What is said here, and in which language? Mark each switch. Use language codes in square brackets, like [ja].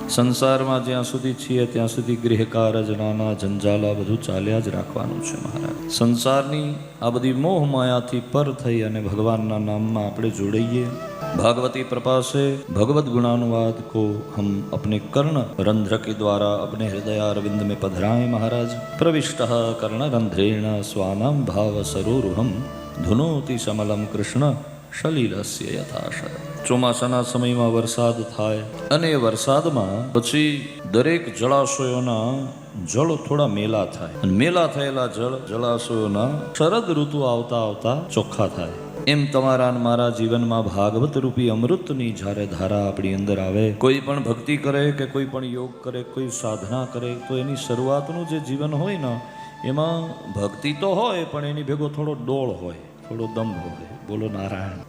[gu] સંસારમાં જ્યાં સુધી છીએ ત્યાં સુધી ગૃહ કારજ નાના જંજાલા બધું ચાલ્યા જ રાખવાનું છે મહારાજ. સંસારની આ બધી મોહ માયાથી પર થઈ અને ભગવાનના નામમાં આપણે જોડાઈએ. [hi] भागवती कृपा से भगवत गुणानुवाद को हम अपने कर्ण रंध्र के द्वारा अपने हृदयारविंद में पधराएं महाराज. [sa] प्रविष्ट कर्ण रंध्रेण स्वानाम भाव सरोरुहम धुनोति समलम कृष्ण शलीलस्य यथाशय. [gu] ચોમાસાના સમયમાં વરસાદ થાય અને એ વરસાદમાં પછી દરેક જળાશયોના જળ થોડા મેલા થાય અને મેલા થયેલા જળાશયોના શરદ ઋતુ આવતા આવતા ચોખ્ખા થાય. એમ તમારા અને મારા જીવનમાં ભાગવત રૂપી અમૃતની જ્યારે ધારા આપણી અંદર આવે, કોઈ પણ ભક્તિ કરે કે કોઈ પણ યોગ કરે, કોઈ સાધના કરે, તો એની શરૂઆતનું જે જીવન હોય ને એમાં ભક્તિ તો હોય પણ એની ભેગો થોડો ડોળ હોય, થોડો દંભ હોય. બોલો નારાયણ.